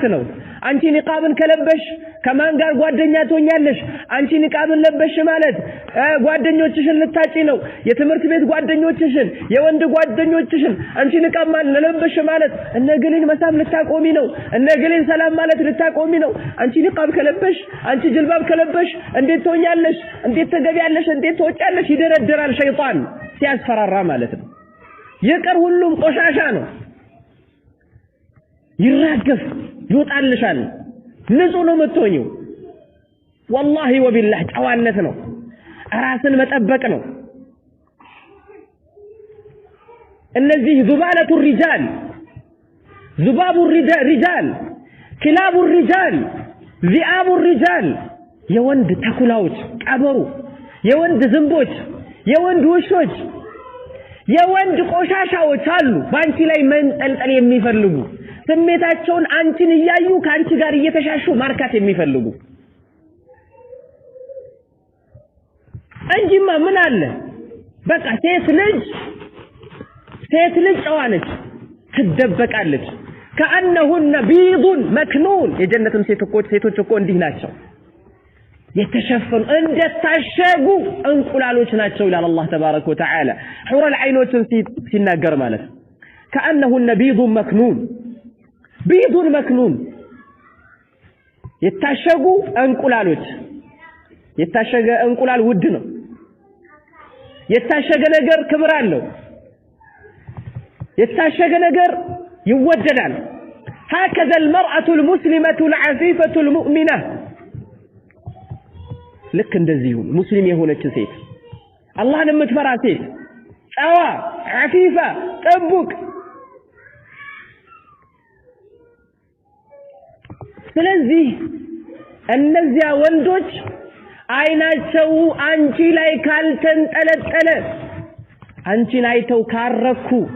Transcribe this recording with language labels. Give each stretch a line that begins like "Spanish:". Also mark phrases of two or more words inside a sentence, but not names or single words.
Amharic: ነው አንቺ ንቃብን ከለበሽ ከማን ጋር ጓደኛ ትሆኛለሽ አንቺ ንቃብን ለበሽ ማለት ጓደኞችሽን ልታጪ ነው የትምህርት ቤት ጓደኞችሽን የወንድ ጓደኞችሽን አንቺ ንቃብ ለበሽ ማለት እነግሊን መሳም ልታቆሚ ነው እነግሊን ሰላም ማለት ልታቆሚ ነው አንቺ ንቃብ ከለበሽ አንቺ ጅልባብ ከለበሽ እንዴት ትሆኛለሽ እንዴት ተገቢያለሽ እንዴት ትወጫለሽ ይደረድራል ሸይጣን ሲያስፈራራ ማለት ነው የቀር ሁሉም ቆሻሻ ነው ይራገፍ ይወጣልሻል ንጹህ ነው የምትሆኚው
Arabic: والله وبالله
Amharic: ጨዋነት ነው ራስን መጠበቅ ነው እነዚህ
Arabic: ذبالة الرجال ذباب الرجال كلاب الرجال ذئاب الرجال
Amharic: የወንድ ተኩላዎች ቀበሩ የወንድ ዝንቦች የወንድ ውሾች የወንድ ቆሻሻዎች አሉ ባንቺ ላይ መንጠልጠል የሚፈልጉ ስሜታቸውን አንቺን እያዩ ካንቺ ጋር እየተሻሹ ማርካት የሚፈልጉ እንጂማ ምን አለ በቃ ሴት ልጅ ጨዋነች ትደበቃለች
Arabic: كأنهن بيض مكنون
Amharic: የጀነትም ሴቶች እኮ እንዲህ ናቸው የተሸፈኑ እንደታሸጉ እንቁላሎች ናቸው ይላል አላህ
Arabic: تبارك وتعالى
Amharic: ሑረ العينዎችን ሲናገር ማለት
Arabic: كأنهن بيض
Amharic: مكنون የታሸጉ እንቁላሎች የታሸገ እንቁላል ውድ ነው የታሸገ ነገር ክብር አለው የታሸገ ነገር ይወደዳል
Arabic: هكذا المرأة المسلمة العفيفة المؤمنة
Amharic: لك እንደዚሁ ሙስሊም የሆነች ሴት አላህን የምትፈራ ሴት ጨዋ عفيفة ጠቡቅ ስለዚህ እነዚያ ወንዶች አይናቸው አንቺ ላይ ካልተንጠለጠለ አንቺን አይተው ካረኩ